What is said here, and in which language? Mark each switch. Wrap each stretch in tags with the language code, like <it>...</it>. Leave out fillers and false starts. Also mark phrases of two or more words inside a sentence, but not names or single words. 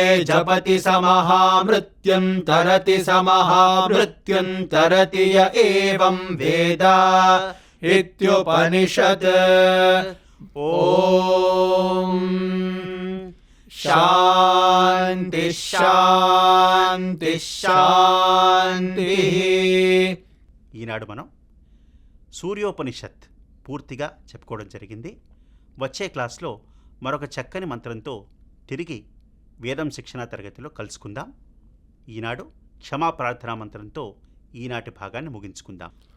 <sa>जपति स महामृत्युं तरति स महामृत्युं तरति य एवं वेद इत्युपनिषत् ॐ शान्ति शान्ति शान्तिः</sa> <te>ఈనాడు మనం సూర్యోపనిషత్ పూర్తిగా చెప్పుకోవడం జరిగింది. వచ్చే క్లాస్లో మరొక చక్కని మంత్రంతో తిరిగి వేదం శిక్షణ తరగతిలో కలుసుకుందాం. ఈనాడు క్షమా ప్రార్థనా మంత్రంతో ఈనాటి భాగాన్ని ముగించుకుందాం.</te>